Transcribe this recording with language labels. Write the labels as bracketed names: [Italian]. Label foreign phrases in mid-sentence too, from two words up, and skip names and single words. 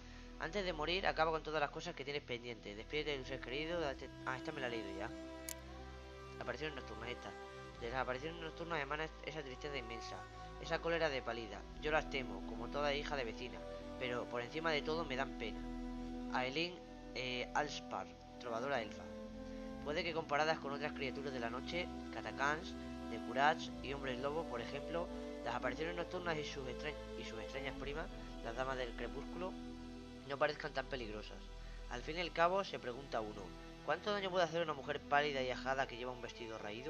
[Spanish] Antes de morir, acaba con todas las cosas que tienes pendientes. Despídete de tus seres queridos. Ah, esta me la he leído ya. Apariciones nocturnas, esta. De las apariciones nocturnas emana esa tristeza inmensa, esa cólera de pálida. Yo las temo, como toda hija de vecina, pero por encima de todo me dan pena. Aelin Alspar, trovadora elfa. Puede que comparadas con otras criaturas de la noche, Katakans, de Kurach y hombres lobos, por ejemplo, las apariciones nocturnas y sus extrañas primas, las damas del crepúsculo, no parezcan tan peligrosas. Al fin y al cabo, se pregunta uno, ¿cuánto daño puede hacer una mujer pálida y ajada que lleva un vestido raído?